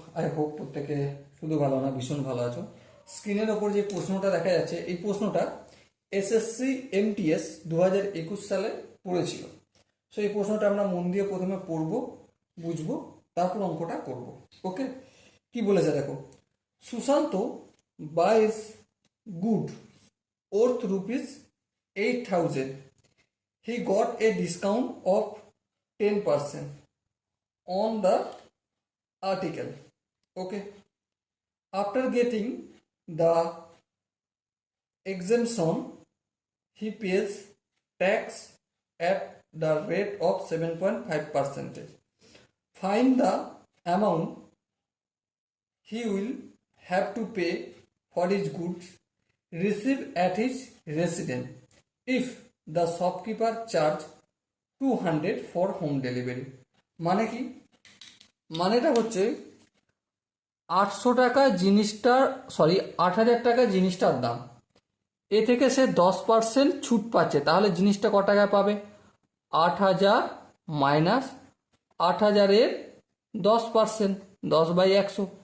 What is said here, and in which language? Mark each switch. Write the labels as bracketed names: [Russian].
[English] I hope [Bangla] প্রত্যেকে শুধু ভালো না, ভীষণ ভালো আছো। স্ক্রিনের ওপর যে প্রশ্নটা দেখা যাচ্ছে, এই প্রশ্নটা এসএসসি এমটিএস 2021 সালে পড়েছিল। সো এই প্রশ্নটা আমরা মন দিয়ে প্রথমে পড়বো, বুঝবো, তারপর অঙ্কটা করব। [English] okay, [Bangla] কি বলেছে দেখো। [English] Sushant buys good worth rupees 8,000. He got a discount of 10% on the article. Okay, after getting the exemption, he pays tax at the rate of 7.5%. Find the amount he will have to pay for his goods received at his residence if the shopkeeper charge 200 for home delivery. [Bangla] মানে কি? মানেটা হচ্ছে 800 টাকা জিনিসটার, 8,000 টাকা জিনিসটার দাম, এ থেকে সে 10% ছুট পাচ্ছে। তাহলে জিনিসটা ক টাকায় পাবে? 8,000 মাইনাস 8,000-এর 10%, 10/100।